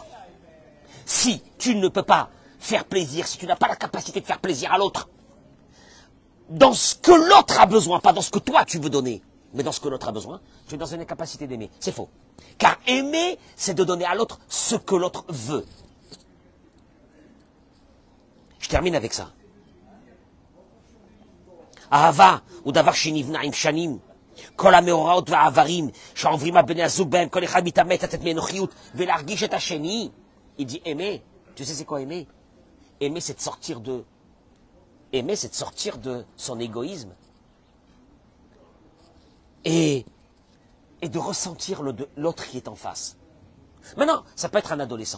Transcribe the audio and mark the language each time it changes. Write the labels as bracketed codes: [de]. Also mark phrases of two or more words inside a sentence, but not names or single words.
[fr] Si tu ne peux pas faire plaisir, si tu n'as pas la capacité de faire plaisir à l'autre, dans ce que l'autre a besoin, pas dans ce que toi tu veux donner, mais dans ce que l'autre a besoin, tu es dans une incapacité d'aimer. C'est faux. Car aimer, c'est de donner à l'autre ce que l'autre veut. Je termine avec ça. [he] אהבה, הוא דבר שנבנה עם שנים, כל המאורעות והדברים, שעוברים על בני הזוג בהם, כל אחד מתאמץ לתת מאנוכיות ולהרגיש את השני. [fr] Il dit aimer. Tu sais c'est quoi aimer? Aimer, c'est de sortir de... Aimer, c'est de sortir de son égoïsme. Et de ressentir l'autre qui est en face. Maintenant, ça peut être un adolescent.